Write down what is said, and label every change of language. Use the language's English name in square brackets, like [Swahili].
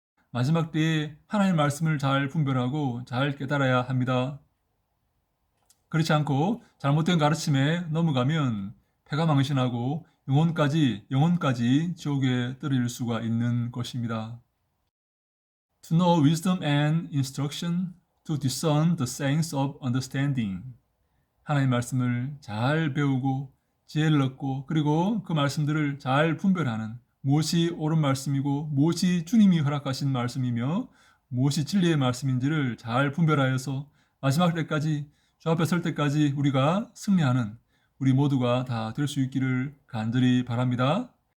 [Korean] 마지막 때에 하나님의 말씀을 잘 분별하고 잘 깨달아야 합니다. 그렇지 않고 잘못된 가르침에 넘어가면 패가 망신하고 영혼까지 지옥에 떨어질 수가 있는 것입니다. [English] To know wisdom and instruction, to discern the sayings of understanding. [Korean] 하나님의 말씀을 잘 배우고 지혜를 얻고 그리고 그 말씀들을 잘 분별하는, 무엇이 옳은 말씀이고 무엇이 주님이 허락하신 말씀이며 무엇이 진리의 말씀인지를 잘 분별하여서 마지막 때까지 주 앞에 설 때까지 우리가 승리하는 우리 모두가 다 될 수 있기를 간절히 바랍니다.